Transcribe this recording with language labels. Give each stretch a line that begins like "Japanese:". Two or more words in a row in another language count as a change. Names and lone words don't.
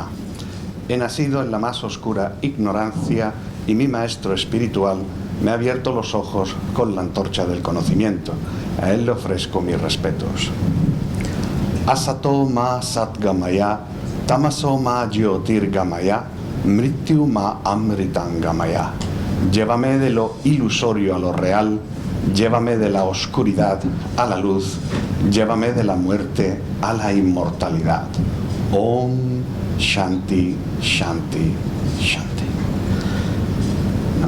Spanish: He nacido en la más oscura ignorancia y mi maestro espiritual me ha abierto los ojos con la antorcha del conocimiento. A él le ofrezco mis respetos.
Sanskrit: Asato ma satgamaya, tamaso ma jyotirgamaya, mrityu ma amritangamaya.
Spanish: Llévame de lo ilusorio a lo real, llévame de la oscuridad a la luz, llévame de la muerte a la inmortalidad.
Sanskrit: Om Shanti, Shanti, Shanti.